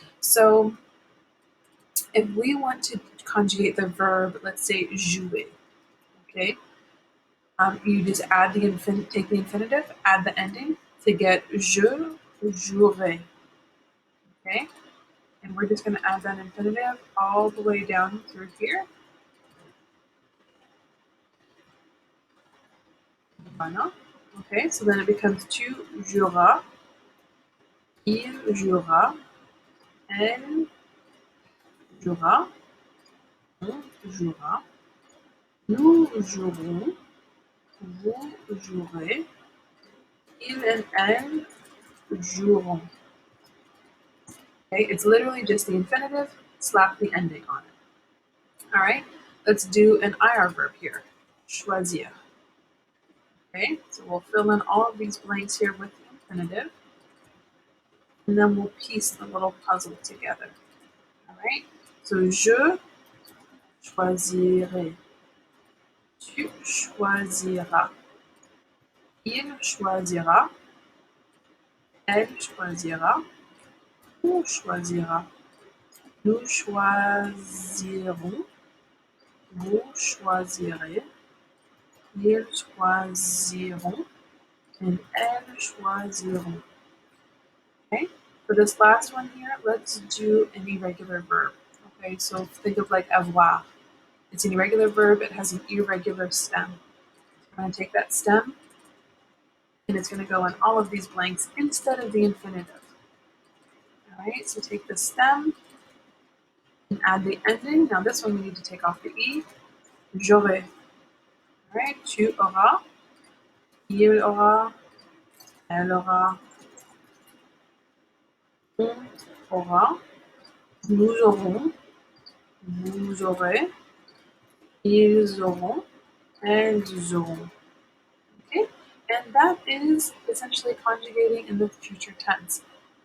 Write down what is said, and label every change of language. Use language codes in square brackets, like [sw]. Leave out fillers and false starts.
[en] So if we want to conjugate the verb, let's say jouer, okay, you just add the take the infinitive, add the ending to get [fr] je jouerai. [en] Okay, and we're just going to add that infinitive all the way down through here. [fr] Voilà. [en] Okay, so then it becomes [fr] tu joueras, il jouera, elle jouera, on jouera, nous jouerons, vous jouerez, il and elle joueront. [en] Okay, it's literally just the infinitive, slap the ending on it. All right, let's do an IR verb here, choisir. Okay, so we'll fill in all of these blanks here with the infinitive, and then we'll piece the little puzzle together. All right, so [fr] je choisirai, tu choisiras, il choisira, elle choisira, on choisira, nous choisirons, vous choisirez, ils choisiront, and elles choisiront. [en] Okay, for this last one here, let's do an irregular verb. Okay, so think of like avoir. It's an irregular verb, it has an irregular stem. I'm going to take that stem, and it's going to go in all of these blanks instead of the infinitive. All right, so take the stem and add the ending. Now this one we need to take off the E. [fr] J'aurai. [en] All right, [fr] tu auras, il aura, elle aura, on aura, nous aurons, vous aurez, ils auront, elles auront. [en] Okay, and that is essentially conjugating in the future tense.